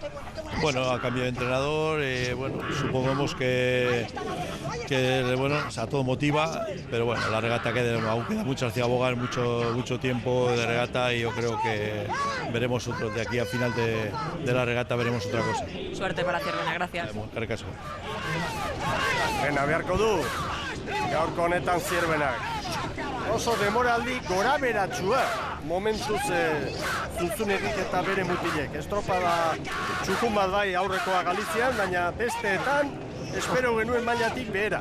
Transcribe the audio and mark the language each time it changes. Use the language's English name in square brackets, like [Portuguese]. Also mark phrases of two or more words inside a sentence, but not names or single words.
[Spanish] Bueno, ha cambiado de entrenador, supongamos que o sea, todo motiva, pero bueno, la regata aún queda mucho hacia abogar, mucho tiempo de regata y yo creo que veremos de aquí al final de la regata veremos otra cosa. Suerte para Zirvena, gracias. [Basque] Eskerrik asko. Bena beharko du, gaurko honetan Zirvenak. Oso demoraldi gora beratsua momentuz Zunzunegik eta bere mutilek. Estropada txukun bat bai aurrekoa Galizian, baina besteetan espero genuen mailatik behera.